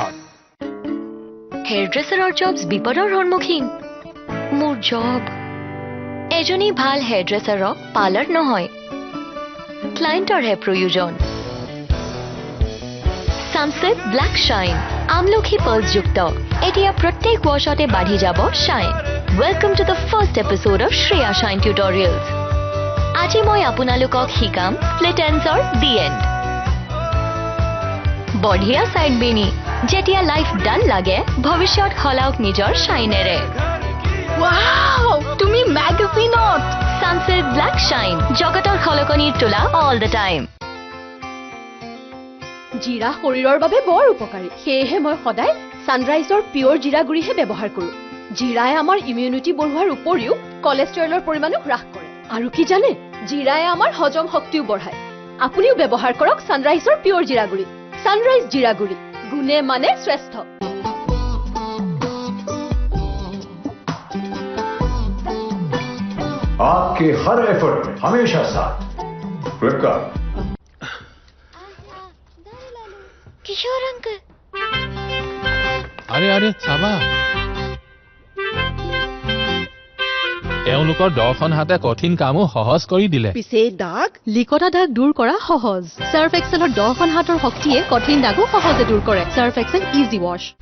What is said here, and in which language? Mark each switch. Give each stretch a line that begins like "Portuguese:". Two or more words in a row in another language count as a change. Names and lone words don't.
Assamese: হেয়াৰড্ৰেছাৰৰ জবছ বিপদৰ সন্মুখীন মোৰ জব এজনী ভাল হেয়াৰড্ৰেছাৰক পাৰ্লাৰ নহয় ক্লায়েণ্টৰহে প্ৰয়োজন সানসেট ব্ল্যাক শাইন আমলখি পাল্সযুক্ত এতিয়া প্ৰত্যেক ৱাশতে বাঢ়ি যাব শাইন
English: Welcome to the first episode of Shreya Shine Tutorials.
Assamese: আজি মই আপোনালোকক শিকাম
English: split ends or the end.
Assamese: বঢ়িয়া সাইড বেনি যেতিয়া লাইফ ডাল লাগে ভৱিষ্যত হলাওক নিজৰ শাইনেৰে ওয়াও তুমি ম্যাগাজিনত সানসেট ব্ল্যাক শাইন জগতৰ খলকনিৰ তোলা
English: all the time
Assamese: জিৰা শৰীৰৰ বাবে বৰ উপকাৰী সেয়েহে মই সদায় সানৰাইজৰ পিওৰ জিৰা গুড়িহে ব্যৱহাৰ কৰোঁ জিৰাই আমাৰ ইমিউনিটি বঢ়োৱাৰ উপৰিও কোলেষ্ট্ৰলৰ পৰিমাণো হ্ৰাস কৰে আৰু কি জানে জিৰাই আমাৰ হজম শক্তিও বঢ়ায় আপুনিও ব্যৱহাৰ কৰক সানৰাইজৰ পিওৰ জিৰা গুড়ি সানৰাইজ জিৰা গুড়ি গুণে মানে শ্ৰেষ্ঠ
Hindi: आपके हर एफर्ट में हमेशा साथ फ्लिपकार्ट किशोर अंकल अरे अरे चाबा
Assamese: তেওঁলোকৰ দৰ্শন হাতে কঠিন কামো সহজ কৰি দিলে পিছে দাগ লিকতা দাগ দূৰ কৰা সহজ সাৰ্ফ এক্সেলৰ দৰ্শন হাতৰ শক্তিয়ে কঠিন দাগো সহজে দূৰ কৰে সাৰ্ফ এক্সেল ইজি ৱাশ